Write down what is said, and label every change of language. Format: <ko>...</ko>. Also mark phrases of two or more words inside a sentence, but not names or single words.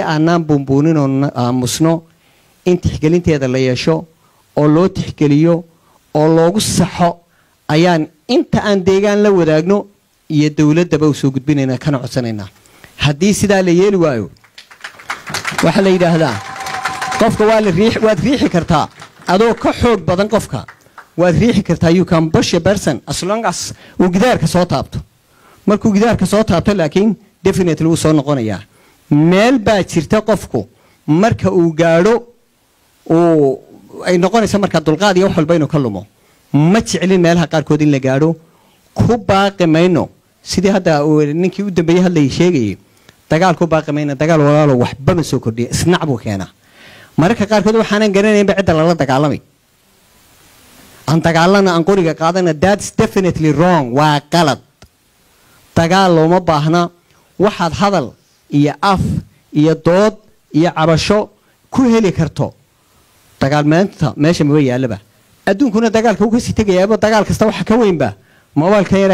<so>aanaan buunbuunin oo aamusno in tixgelinteeda la yeesho oo loo tixgeliyo oo loogu saxo ayaan inta aan deegaan la wadaagno iyo dawladdaba u soo gudbinaynaa kana codsanaynaa haddii sidaa la yeeli waayo waxaa la yidhaahdaa qofka waad riixi kartaa adoo ka xoog badan qofka waad riixi kartaa</so> <en>you can push a person as long as</en> <so>uu gidaarka soo taabto markuu gidaarka soo taabto laakiin definitely wuu soo noqonayaa meel baa jirta qofku marka uu gaadho ay noqonaysa marka dulqaad iyo wax walba inuu ka lumo ma jeclin meelaha qaarkood in la gaadho ku baaqi mayno sidii hadda ninkii u dambeeyey hadlayay sheegayay dagaal ku baaqi mayno dagaal walaalo waxba ma soo kordhiya isnac buu keenaa mararka qaarkood waxaanan garanaynba cidda lala dagaalamay aan dagaalana aan qoriga qaadana</so> <en>that's definitely wrong</en> <so>waa qalad dagaal looma baahna waxaad hadal iyo af iyo dood iyo cabasho ku heli karto dagaal maanta meesha ma yaalaba adduunkuna dagaalka uu ka sii tagayaaba dagaal kasta waxa ka weynba mobilka yara</so>